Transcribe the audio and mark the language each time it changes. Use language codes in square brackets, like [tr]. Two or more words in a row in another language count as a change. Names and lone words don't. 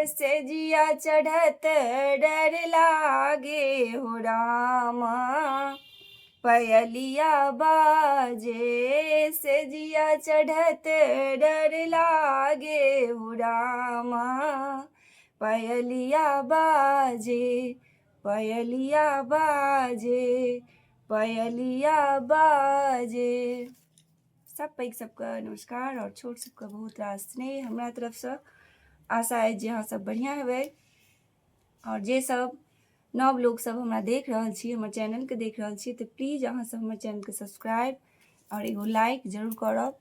[mai] से जिया चढ़त डर लागे हो रामा, पायलिया बाजे। से जिया चढ़त डर लागे हो रामा, पायलिया बाजे, पायलिया बाजे, पायलिया बाजे। सब पैघ सबके नमस्कार और छोट सबके बहुत रास स्नेह हमरा तरफसँ। आशा अइ जे अहाँ सब बढ़िआँ हेबै। और जे सब नव लोग सब हमरा देख रहल छी, हमर चैनलके देख रहल छी, तऽ प्लीज अहाँ सब हमर चैनलके सब्सक्राइब और एगो लाइक जरूर करब।